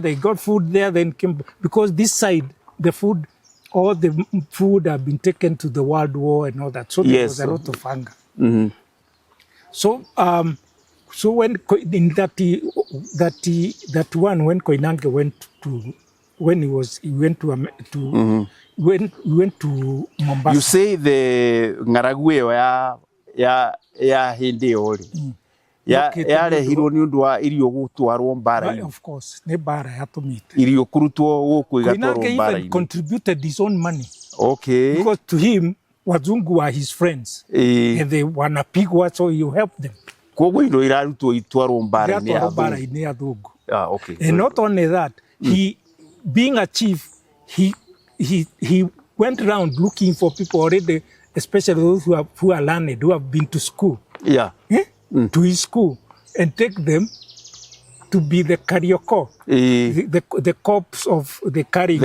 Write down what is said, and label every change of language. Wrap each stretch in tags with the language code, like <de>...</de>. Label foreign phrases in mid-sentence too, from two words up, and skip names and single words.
<en>They got food there, then came, because this side, all the food have been taken to the World War and all that. So there was a lot of hunger. So when in that one, when Koinange went to when he went to when we went to Mombasa. You say the</en> <ki>ng'aragu ĩyo ya hĩndĩ ĩyo rĩ yarehirwo nĩ ũndũ wa irio gũtwarwo mbara-inĩ.</ki> <en>Of course,</en> <ki>nĩ mbara yatũmĩte. Irio kũrutwo gũkũ igatwarwo Koinange mbara-inĩ.</ki> <en>even contributed his own money. Okay. Because to him, wazungu were his friends. And they wanapigwa, so you help them.</en> <ki>Koguo indo irarutwo itwarwo mbara-inĩ ya athũngũ.</ki> <en>Okay. And not only that, he, being a chief, he went around looking for people already, especially those who are learned, who have been to school. Yeah. To his school, and take them to be the Karioko, the corps of the carrying.</en>